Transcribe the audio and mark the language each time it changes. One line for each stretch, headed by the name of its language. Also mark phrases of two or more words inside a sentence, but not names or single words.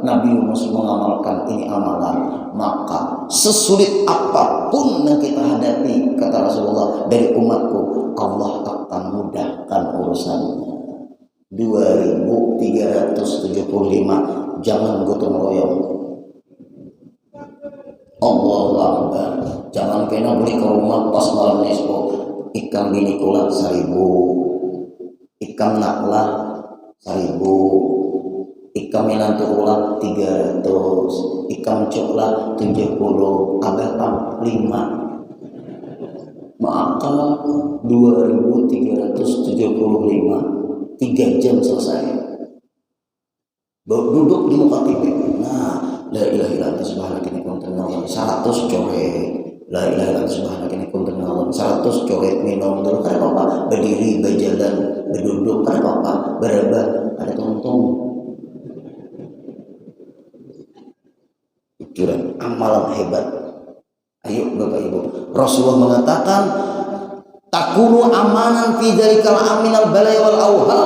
Indonesian: Nabi Yunus mengamalkan ini amalan, maka sesulit apapun yang kita hadapi, kata Rasulullah, dari umatku, Allah akan mudahkan urusannya. 2375, jangan gotong royong.
Arabic: الله أكبر.
Banjar: Jangan kena beli ke rumah pas malam nisfu, ikan bini kula 1000, ikan naklah 1000, ikan menantu kula 300, ikan coklat 70, abah 5.
Indonesian: Maka 2375, 3 jam selesai. Duduk di muka TV. Nah,
Arabic: لا إله إلا أنت سبحانك إني كنت من الظالمين, 100 coret. لا إله إلا أنت سبحانك إني كنت من الظالمين, 100 coret.
Banjar: Minum dulu kada apa-apa, berdiri, berjalan, berduduk kada apa-apa, berabah ada tongtong.
Indonesian: Itulah amalan hebat. Ayo Bapak Ibu, Rasulullah mengatakan
Arabic: تكونوا أمانا في ذلك الأمن من البلايا والأوهام.